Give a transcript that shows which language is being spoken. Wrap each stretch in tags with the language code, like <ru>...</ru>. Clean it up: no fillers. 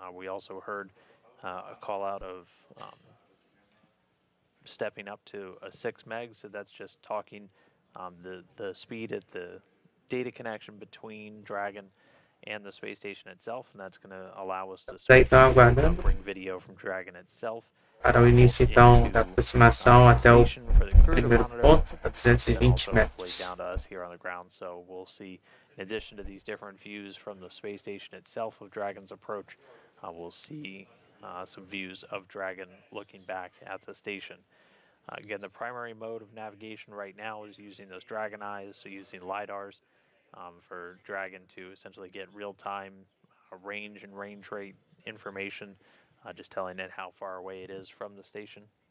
<en>We also heard a call out of stepping up to a 6 meg, so that's just talking the speed at the data connection between Dragon and the space station itself, and that's going to allow us to start to bring video from Dragon itself.</en> <pt>Para o início, então, da aproximação até o primeiro ponto, a 220 metros.</pt> <en>Down to us here on the ground, so we'll see, in addition to these different views from the space station itself of Dragon's approach, we'll see some views of Dragon looking back at the station. Again, the primary mode of navigation right now is using those Dragon eyes, so using LiDARs for Dragon to essentially get real-time range and range rate information, just telling it how far away it is from the station.</en>